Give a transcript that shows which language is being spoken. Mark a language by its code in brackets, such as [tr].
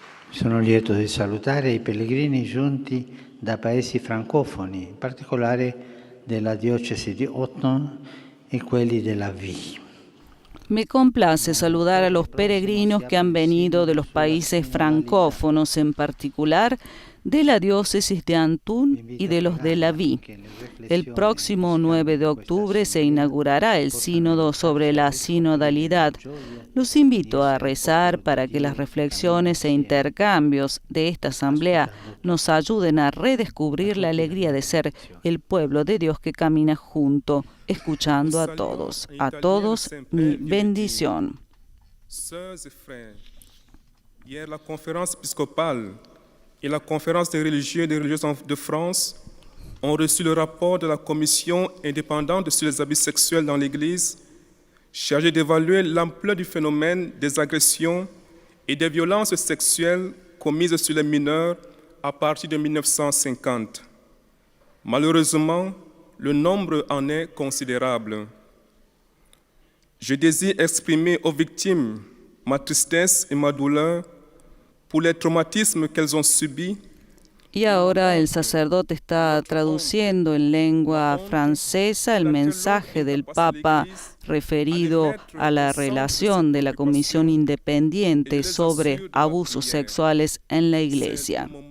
[it] Sono lieto di salutare i pellegrini giunti da paesi francofoni, in particolare della diocesi di Autun y quelli della Vie. [es] Me complace saludar a los peregrinos que han venido de los países francófonos, en particular de la diócesis de Autun y de los de la Vie. El próximo 9 de octubre se inaugurará el sínodo sobre la sinodalidad. Los invito a rezar para que las reflexiones e intercambios de esta asamblea nos ayuden a redescubrir la alegría de ser el pueblo de Dios que camina junto, escuchando a todos. A todos mi bendición. [fr] Sœurs et frères, hier la conférence épiscopale et la conférence des religieux et des religieuses de France ont reçu le rapport de la commission indépendante sur les abus sexuels dans l'Église, chargée d'évaluer l'ampleur du phénomène des agressions et des violences sexuelles commises sur les mineurs à partir de 1950. Malheureusement, le nombre en est considérable. Je désire exprimer aux victimes ma tristesse et ma douleur pour les traumatismes qu'elles ont subis. [es] Y ahora el sacerdote está traduciendo en lengua francesa el mensaje del Papa referido a la relación de la Comisión Independiente sobre Abusos Sexuales en la Iglesia.